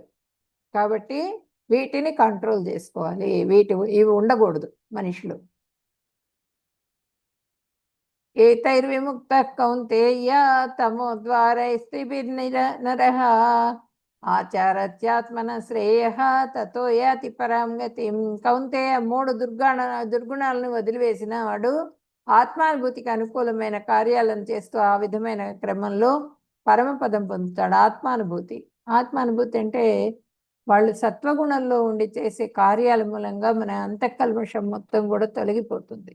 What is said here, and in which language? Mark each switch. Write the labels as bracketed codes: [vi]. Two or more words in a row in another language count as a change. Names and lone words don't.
[te] కాబట్టి వీటిని కంట్రోల్ చేసుకోవాలి. ఇవి ఉండకూడదు మనిషిలో. [sa] ఏతైర్విముక్త కౌంతేయ తమో ద్వారైస్త్రిభిర్నరః ఆచారత్యాత్మన శ్రేయః తతో యాతి పరాం గతిం. [te] కౌంతేయ 3 దుర్గుణాలను వదిలివేసిన వాడు ఆత్మానుభూతికి అనుకూలమైన కార్యాలను చేస్తూ ఆ విధమైన క్రమంలో పరమపదం పొందుతాడు. ఆత్మానుభూతి అంటే వాళ్ళు సత్వగుణంలో ఉండి చేసే కార్యాల మూలంగా మన అంతఃకల్మషం మొత్తం కూడా తొలగిపోతుంది.